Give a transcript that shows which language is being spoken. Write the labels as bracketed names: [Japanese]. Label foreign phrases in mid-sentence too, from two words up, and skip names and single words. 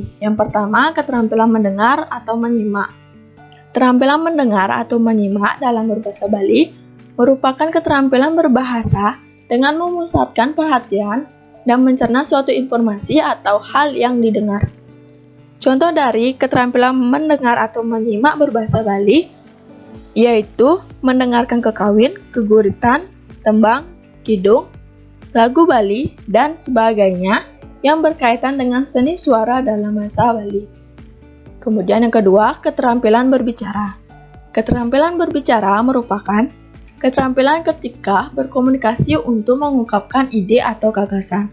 [Indonesian] Yang pertama, keterampilan mendengar atau menyimak. Keterampilan mendengar atau menyimak dalam berbahasa Bali merupakan keterampilan berbahasa dengan memusatkan perhatian dan mencerna suatu informasi atau hal yang didengar. Contoh dari keterampilan mendengar atau menyimak berbahasa Bali yaitu mendengarkan kekawin, keguritan, tembang, kidung, lagu Bali, dan sebagainya yang berkaitan dengan seni suara dalam bahasa Bali. Kemudian yang kedua, keterampilan berbicara. Keterampilan berbicara merupakan keterampilan ketika berkomunikasi untuk mengungkapkan ide atau gagasan.